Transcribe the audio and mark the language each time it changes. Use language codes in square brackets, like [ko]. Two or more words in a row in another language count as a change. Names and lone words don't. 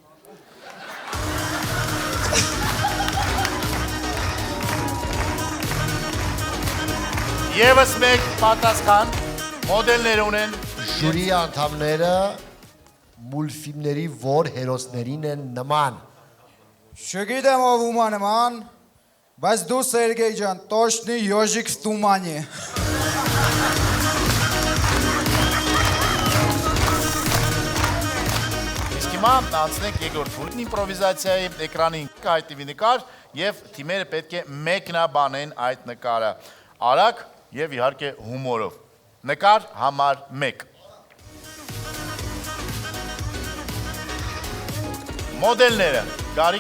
[hy] Եվս մեկ պատասխան, մոդելներ ունեն։ Ժյուրի անդամները մուլտֆիլմների որ հերոսներին են նման։ Չգիտեմ ով ումա նման, բայց դու Սերգեյ ջան, [ru] точный ёжик в тумане։ [hy] Իսկ հիմա անցնենք երկրորդ փուլին իմպրովիզացիայի էկրանին կայտիվի նկար եւ թիմերը պետք է մեկնաբանեն այդ նկարը։ Արագ եւ իհարկե հումորով։ Նկար համար 1։ Մոդելները, Գարիկ։